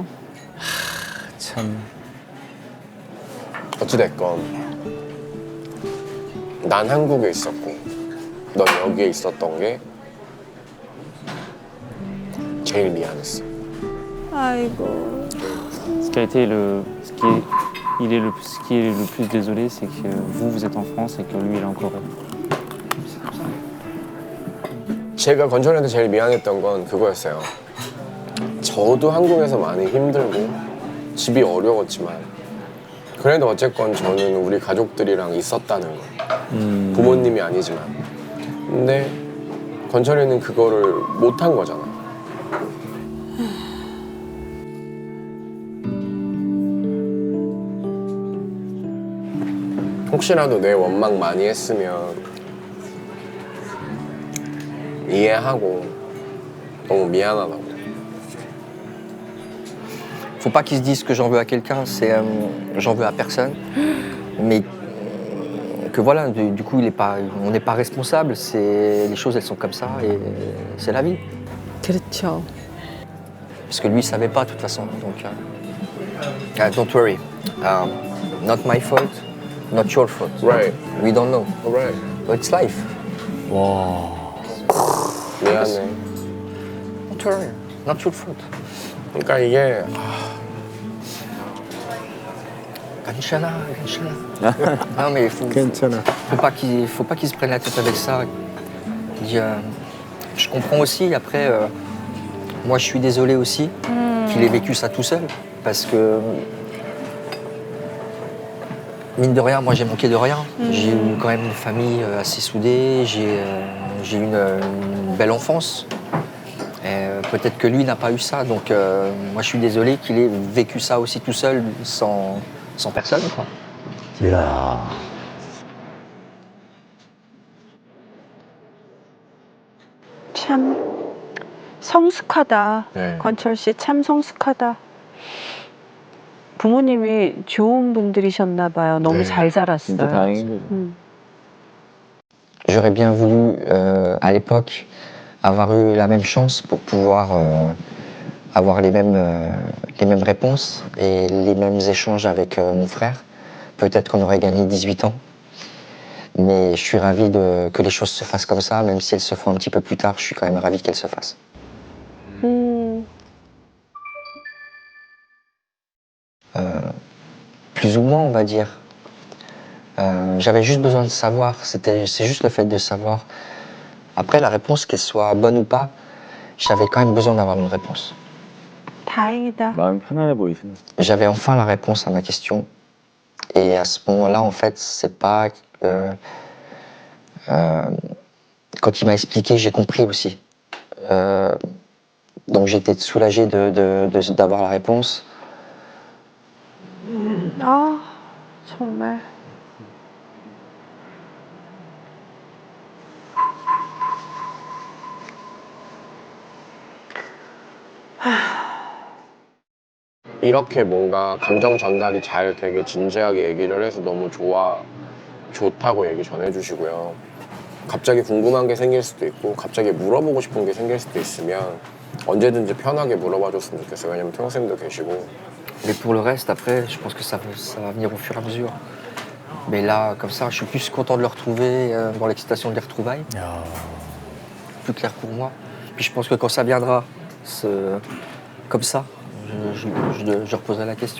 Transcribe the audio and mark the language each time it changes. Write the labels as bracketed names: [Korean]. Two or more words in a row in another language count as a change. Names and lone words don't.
[Korean] 참. 어찌됐건 난 한국에 있었고 넌 여기에 있었던 게 제일 미안했어. 아이고. [French] Ce qui a été ce qui est le plus désolé, c'est que vous êtes en France et que lui, il est en Corée. [Korean] 제가 건철이한테 제일 미안했던 건 그거였어요. 저도 한국에서 많이 힘들고 집이 어려웠지만 그래도 어쨌건 저는 우리 가족들이랑 있었다는 거. 부모님이 아니지만. 근데 건철이는 그거를 못한 거잖아. 혹시라도 내 원망 많이 했으면 이해하고 너무 미안하다고. [French] Faut pas qu'ils se disent que j'en veux à quelqu'un, c'est j'en veux à personne. Mais que voilà, du coup, on n'est pas responsable. Les choses, elles sont comme ça et c'est la vie. [Korean] 그렇죠. [French] Parce que lui, il savait pas de toute façon. Donc, [English] don't worry. Not my fault, not your fault. Right. We don't know. Right. But it's life. [Korean] 미안해. [English] Don't worry. Not your fault. [Korean] 그러니까 이게 Ganchana. [French] Non mais [Korean] 괜찮아. [French] faut pas qu'ils se prennent la tête avec ça. Je comprends aussi. Après, moi, je suis désolé aussi qu'il ait vécu ça tout seul, parce que mine de rien, moi, j'ai manqué de rien. J'ai eu quand même une famille assez soudée. J'ai eu une belle enfance. Peut-être que lui n'a pas eu ça, donc moi, je suis désolé qu'il ait vécu ça aussi tout seul, sans personne, quoi. [Korean] 참 성숙하다. 네. 건철 씨 참 성숙하다. 부모님이 좋은 분들이셨나 봐요. 너무 네. 잘 자랐어요. 진짜 다행인 거죠. [French] J'aurais bien voulu, à l'époque, avoir eu la même chance pour pouvoir avoir les mêmes réponses et les mêmes échanges avec mon frère. Peut-être qu'on aurait gagné 18 ans. Mais je suis ravi que les choses se fassent comme ça, même si elles se font un petit peu plus tard, je suis quand même ravi qu'elles se fassent. Plus ou moins, on va dire. J'avais juste besoin de savoir, c'est juste le fait de savoir. Après, la réponse, qu'elle soit bonne ou pas, j'avais quand même besoin d'avoir une réponse. [Korean] 다행이다. 마음 편안해 보이시네. [French] J'avais enfin la réponse à ma question. Et à ce moment-là, en fait, c'est pas... quand il m'a expliqué, j'ai compris aussi. Donc j'étais soulagé d'avoir la réponse. [Korean] 아 정말. 이렇게 뭔가 감정 전달이 잘 되게 진지하게 얘기를 해서 너무 좋다고 얘기 전해주시고요. 갑자기 궁금한 게 생길 수도 있고 갑자기 물어보고 싶은 게 생길 수도 있으면 언제든지 편하게 물어봐 줬으면 좋겠어요. 왜냐면 평생도 계시고. [French] Mais pour le reste, après, je pense que ça va venir au fur et à mesure. Mais là, comme ça, je suis plus content de le retrouver, dans l'excitation des retrouvailles. Plus clair pour moi. Puis je pense que quand ça viendra, comme ça, je reposerai la question.